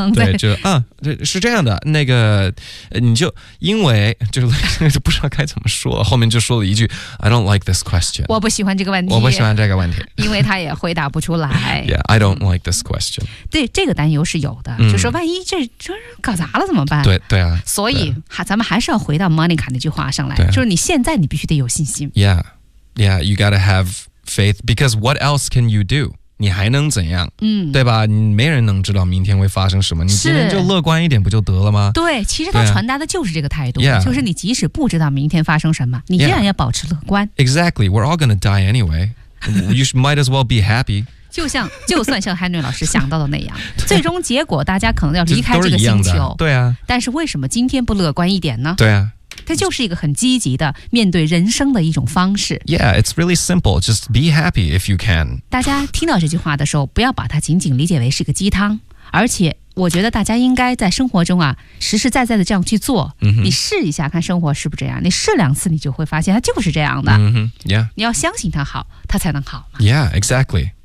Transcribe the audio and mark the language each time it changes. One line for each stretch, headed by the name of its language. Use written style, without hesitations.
Chinese: 对，就啊，是这样的，那个你就因为就是不知道该怎么说，后面就说了一句 ，
English: I don't like this question。
Chinese: 我不喜欢这个问题，我不喜欢这个问题，因为他也回答不出来。
English: Yeah, I don't like this question。
Chinese: 对，这个担忧是有的，就说万一这搞砸了怎么办？对对啊，所以咱们还是要回到 Monica 那句话上来，就是你现在你必须得有信心。
English: Yeah, yeah, you gotta have faith because what else can you do?
Chinese: 你还能怎样？嗯，对吧？没人能知道明天会发生什么，你今天就乐观一点不就得了吗？对，其实他传达的就是这个态度，就是你即使不知道明天发生什么，你依然要保持乐观。
English: Exactly, we're all gonna die anyway. You might as well be happy.
Chinese: 就算像 Henry 老师想到的那样最终结果大家可能要离开这个星球对啊但是为什么今天不乐观一点呢对啊它就是一个很积极的面对人生的一种方式
English: Yeah, it's really simple Just be happy if you can
Chinese: 大家听到这句话的时候不要把它仅仅理解为是个鸡汤而且我觉得大家应该在生活中啊实实在在的这样去做、 mm-hmm. 你试一下看生活是不是这样你试两次你就会发现它就是这样的、
English: mm-hmm. yeah.
Chinese: 你要相信它好它才能好
English: Yeah, exactly